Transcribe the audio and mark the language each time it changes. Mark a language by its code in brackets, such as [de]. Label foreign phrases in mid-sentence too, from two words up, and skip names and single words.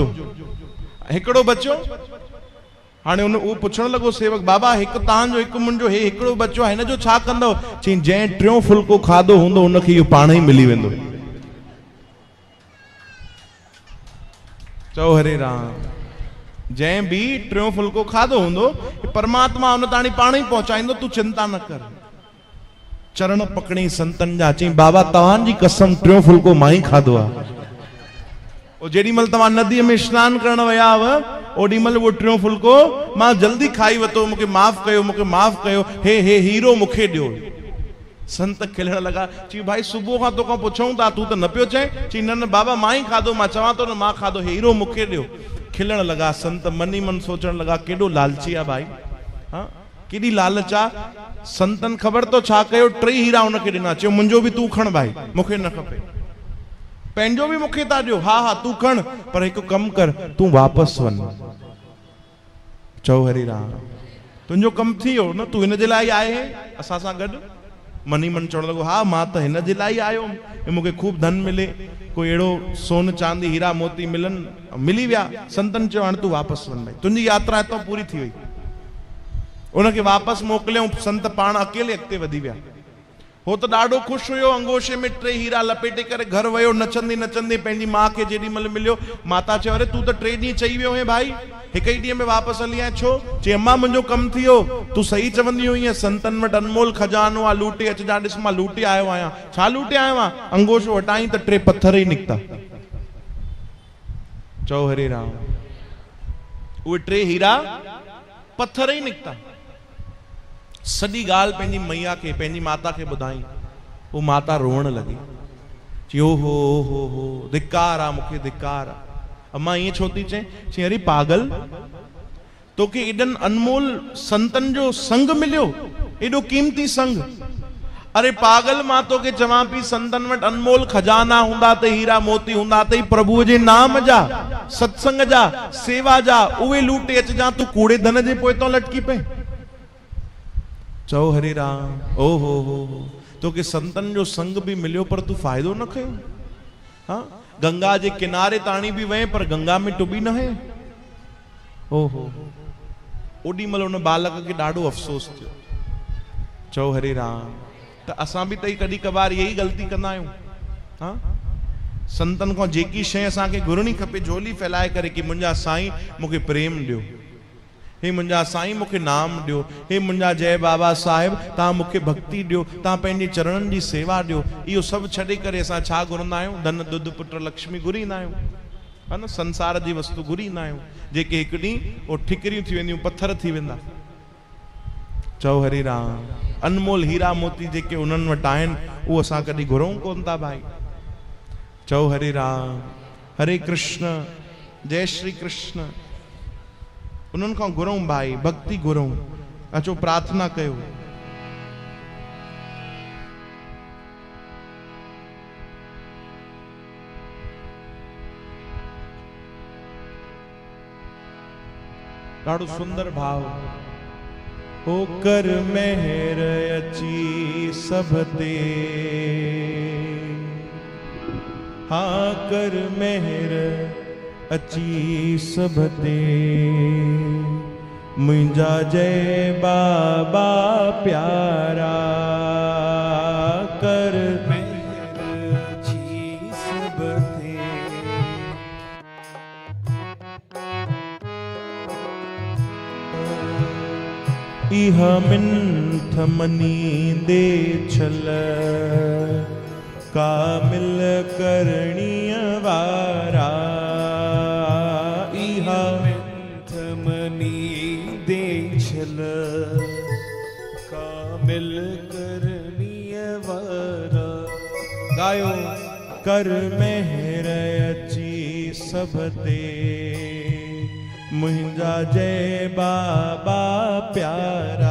[sd] हिकिड़ो बचियो। हाणे उहो पुछण लॻो सेवक, बाबा हिकु तव्हांजो हिकु मुंहिंजो, हे हिकिड़ो बचियो आहे, हिन जो छा कंदव? चई जंहिं 3 फुल्को खाधो हूंदो हुनखे इहो पाण ई मिली वेंदो। चओ हरे राम। जंहिं भी 3 फुल्को खाधो हूंदो परमात्मा उन ताणी पाण ई पहुचाईंदो, तूं चिंता न कर। चरण पकड़ी संतन जा, चई बाबा तव्हांजी कसम 3 फुल्को मां ई खाधो आहे। ओ जेॾी महिल तव्हां नदीअ में स्नान करण विया हुआ ओॾी महिल उहो 3 फुल्को मां जल्दी खाई वरितो, मूंखे माफ़ कयो, हे हीरो मूंखे ॾियो। संत खिलण लगा, चई भाई सुबुह खां तोखां पुछऊं था, तूं त न पियो चए? चई न बाबा मां ई खाधो, मां चवां थो न मां खाधो, हीरो मूंखे ॾियो। खिलण लगा। संत मन ही मन सोचण लगा केॾो लालची आहे भाई, हाँ केॾी लालच आहे। संतन ख़बर तो छा कयो, 3 हीरा उनखे ॾिना। चयो मुंहिंजो बि तूं खण भाई, मूंखे न खपे। पंहिंजो बि मूंखे था ॾियो? हा हा तूं खण, पर हिकु कमु कर, तूं वापसि वञ। चओ हरि राम। तुंहिंजो कमु थी वियो न, तूं हिन जे लाइ आहे असां सां गॾु? मनी मन चवण लॻो, हा मां त हिन जे लाइ आयो हुअमि, मूंखे खूब धन मिले, कोई अहिड़ो सोन चांदी हीरा मोती मिलनि, मिली विया। संतन चयो हाणे तूं वापसि वञ भाई, तुंहिंजी यात्रा हितां पूरी थी वई। उनखे वापसि मोकिलियऊं। संत पाण अकेले अॻिते वधी विया। हो त ॾाढो ख़ुशि हुयो, अंगोशे में 3 हीरा लपेटे करे घर वियो, नचंदे नचंदे पंहिंजी माउ खे जेॾी महिल मिलियो, माता चयो अरे तूं त 3 ॾींहं चई वियो हुएं भाई, हिकु ई ॾींहं में वापसि हली आया छो? चई अम्मा मुंहिंजो कमु थी वियो, तूं सही चवंदी हुई संतन वटि अनमोल खजानो आहे, लूटे अचजा। ॾिस मां लूटे आयो आहियां। छा लूटे आयो आहियां? अंगोशो हटाई त 3 पत्थर ई निकिता। चओ हरे राम। उहे टे हीरा पत्थर ही निकता। सॼी ॻाल्हि पंहिंजी मैया खे, पंहिंजी माता खे ॿुधाई। वो माता रोअण लगी, चई ओ हो धिक्कार आ, मूंखे धिक्कार आ। अम्मा ईअं छो थी चए? चई अरे पागल, तोखे एॾनि अनमोल संतन जो संग मिलियो, एॾो कीमती संग। अरे पागल, मां तोखे चवां पई संतन वटि अनमोल खजाना हूंदा त, हीरा मोती हूंदा त, प्रभु जे नाम जा, सत्संग जा, सेवा जा, उहे लूटे अचजां, तूं कूड़े धन जे पोइतों लटकी पए। चओ हरे राम। ओ हो तोखे संतन जो संग भी मिलियो पर तू फ़ाइदो न खयो। हाँ, गंगा जे किनारे ताणी भी वए पर गंगा में टुबी न है। ओहो, ओडी महिल उन बालक के ॾाढो अफ़सोस थियो। चओ हरे राम। त असां भी तई कॾहिं कबार यही गलती कंदा आहियूं। हाँ, संतन खां जेकी शइ असांखे घुरणी खपे, झोली फैलाए करे कि मुंहिंजा साईं मूंखे प्रेम ॾियो, हे मुंहिंजा साईं मूंखे नाम ॾियो, हे मुंहिंजा जय बाबा साहिब तव्हां मूंखे भक्ति ॾियो, तव्हां पंहिंजे चरणनि जी सेवा ॾियो। इहो सभु छॾे करे असां छा घुरंदा आहियूं? धन दुध पुत्र लक्ष्मी घुरींदा आहियूं, है न? संसार जी वस्तु घुरींदा आहियूं, जेके हिकु ॾींहुं उहो ठिकरियूं थी वेंदियूं, पत्थर थी वेंदा। चओ हरे राम। अनमोल हीरा मोती जेके उन्हनि वटि आहिनि, उहो असां कॾहिं घुरूं कोन था भाई। चओ हरे राम। हरे कृष्ण, जय श्री कृष्ण। उन्हनि खां घुरूं भाई, भक्ति घुरूं। अचो प्रार्थना कयो। ॾाढो सुंदर भाव। हो कर मेहर अची सब ते, हाँ कर मेहर अची सब ते, मुंहिंजा जय बाबा प्यारा। कर मेहर अची सब ते, इह मिंथ मनी दे छल, कामिल करणीय वारा। इह मिंथ मनी दे छल, कामिल करणीय वारा। गायो। कर मेहर अची सब ते, मुंहिंजा जय बाबा प्यारा।